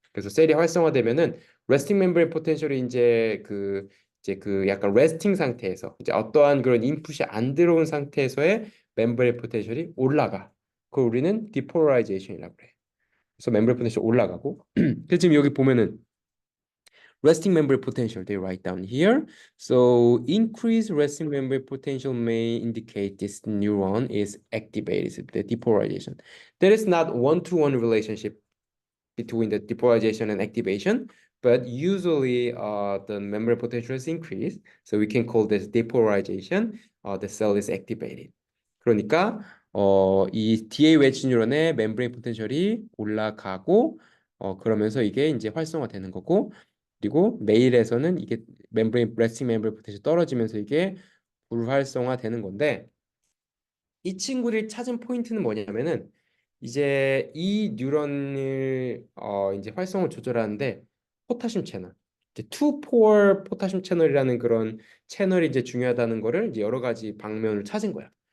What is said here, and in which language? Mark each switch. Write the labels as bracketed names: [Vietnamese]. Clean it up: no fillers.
[Korean] 그래서 셀이 활성화되면은 레스팅 멤브레인 포텐셜이 이제 그 약간 레스팅 상태에서 이제 어떠한 그런 인풋이 안 들어온 상태에서의 멤브레인 포텐셜이 올라가. 그걸 우리는 디폴라이제이션이라고 그래. 그래서 멤브레인 포텐셜 올라가고 그래서 지금 여기 보면은 [English] resting membrane potential they write down here. So increased resting membrane potential may indicate this neuron is activated, the depolarization. There is not one-to-one relationship between the depolarization and activation, but usually the membrane potential is increased. So we can call this depolarization. The cell is activated. [Korean] 그러니까 이 DA 웨지 뉴런의 멤브레인 포텐셜이 올라가고 그러면서 이게 이제 활성화되는 거고, 그리고 메일에서는 이게 멤브레인 레스팅 멤브레인 포텐셜이 떨어지면서 이게 불활성화되는 건데, 이 친구를 찾은 포인트는 뭐냐면은 이제 이 뉴런을 이제 활성을 조절하는데 포타슘 채널, 이제 2포 포타슘 채널이라는 그런 채널이 이제 중요하다는 거를 이제 여러 가지 방면을 찾은 거야.